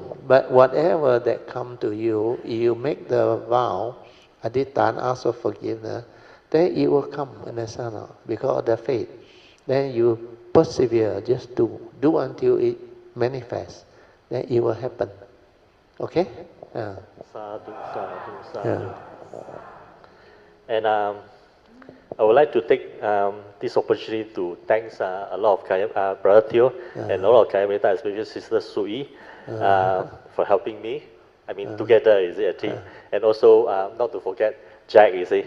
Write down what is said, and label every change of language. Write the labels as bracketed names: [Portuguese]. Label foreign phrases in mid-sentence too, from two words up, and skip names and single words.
[English] But whatever that come to you, you make the vow, adhitthana, ask for forgiveness, then it will come, understand? Because of the faith. Then you persevere, just do. Do until it manifests. Then it will happen. Okay? [Pali] Sadhu, sadhu, sadhu. [English] And I would like to take this opportunity to thank a lot of Brother Theo and a lot of Kalyanamittas, especially Sister Chwee, for helping me. I mean, together, is it a team? And also, not to forget Jack, you see.